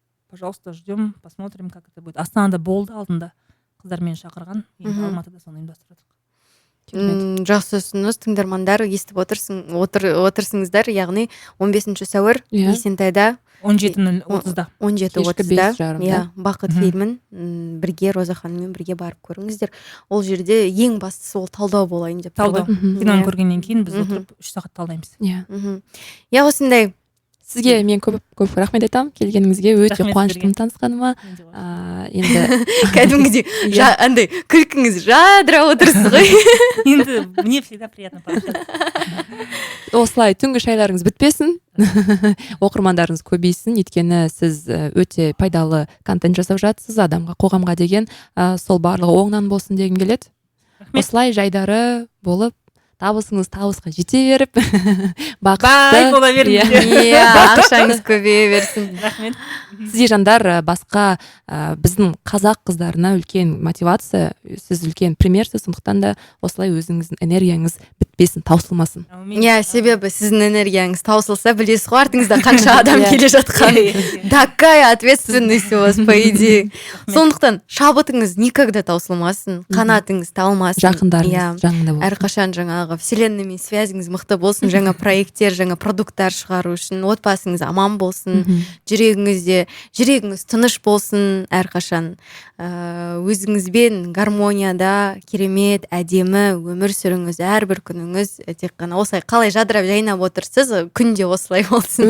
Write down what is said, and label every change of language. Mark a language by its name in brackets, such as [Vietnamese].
[Russian] Пожалуйста, ждем, посмотрим, как это будет. [Kazakh] Астанада болды алдында, қыздар мені шақырған, енді Алматыда соны ұйымдастырдық. Жақсы ұсыныс, тыңдармандар, естіп отырсыңыздар, яғни 15 сәуір Есентайда 17:30-да. 17:30-да. Бақыт фильмін бірге Роза ханыммен бірге барып көріңіздер. Ол жерде ең бастысы ол талдау болайын деп. Талдау. Киноны көргеннен кейін біз отырып 3 сағат талдаймыз. Осындай. Сізге мен көп рахмет айтамын, келгеніңізге өте қуаныштымын танысқаныма. Енді кәдімгідей андай күлкіңіз жадырап отырсыз ғой. [Russian] Енді мне всегда приятно пообщаться. [Kazakh] Осылай түнгі шайларыңыз бітпесін, оқырмандарыңыз көбейсін, өйткені сіз өте пайдалы контент жасап жатсыз, адамға, қоғамға деген, сол барлығы оңнан болсын дегім келеді. Осылай жайдары болып, табысыңыз табысқа жете беріп, бақытты бола беріңіздер. Ақшаңыз көбейе берсін. Рахмет. Сізде жандар басқа біздің қазақ қыздарына үлкен мотивация, сіз үлкен примерсіз, сондықтан да осылай өзіңіздің энергияңыз бітпесін, таусылмасын. Себебі сіздің энергияңыз таусылса, білесіз ғой артыңызда қанша адам келе жатқан. [Russian] Такая ответственность у вас, по идее. [Kazakh] Сондықтан шабытыңыз никогда таусылмасын, қанатыңыз талмасын. Жақындарыңыз жаңында болсын. Әрқашан жаңағы вселенныймен связіңіз мықты болсын, жаңа проекттер, жаңа продукттар шығару үшін, отбасыңыз аман болсын, жүрегіңіз тыныш болсын, әрқашан өзіңізбен гармонияда керемет, әдемі өмір сүріңіз, әрбір күніңіз тек қана осылай қалай жадырап жайнап отырсыз, күнде осылай болсын.